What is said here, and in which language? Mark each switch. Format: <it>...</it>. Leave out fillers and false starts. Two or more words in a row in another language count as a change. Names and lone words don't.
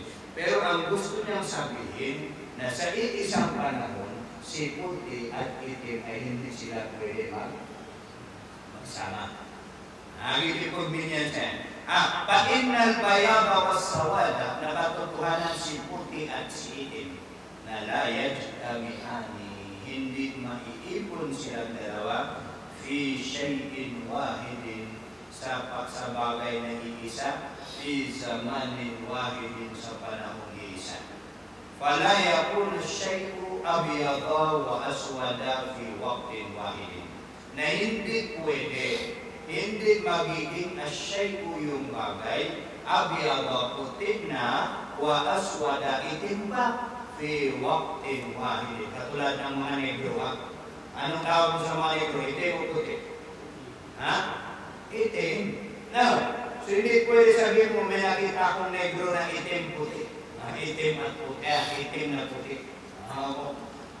<tl>Pero ang gusto niyang sabihin, na sa iisang panahon, si puti at itim ay hindi sila pwede magsama. Ibig niya siya.</tl> <ar>فإن البياض والسواد,</ar> <tl>nakatotohanan si puti at si itim, na</tl> <ar>لا يجتمعان,</ar> <tl>hindi maiipon silang dalawa,</tl> <ar>في شيء واحد,</ar> <tl>sa bagay na iisa,</tl> <ar>في زمن واحد,</ar> <tl>sa panahon iisa.</tl> <ar>فلا يكون شيء أبيض وأسود في وقت واحد,</ar> <tl>na hindi pwede, hindi magiging asyay'u yung bagay, abyada puti na,</tl> <ar>وأسود</ar> <tl>itim ba,</tl> <ar>في وقت واحد.</ar> <tl>Katulad ng mga negro, Anong tawag mo sa mga negro? Itim o puti? Itim. Now, so hindi pwede sabihin mo, may nakita akong negro na itim puti. Itim at puti. Itim na puti.</tl>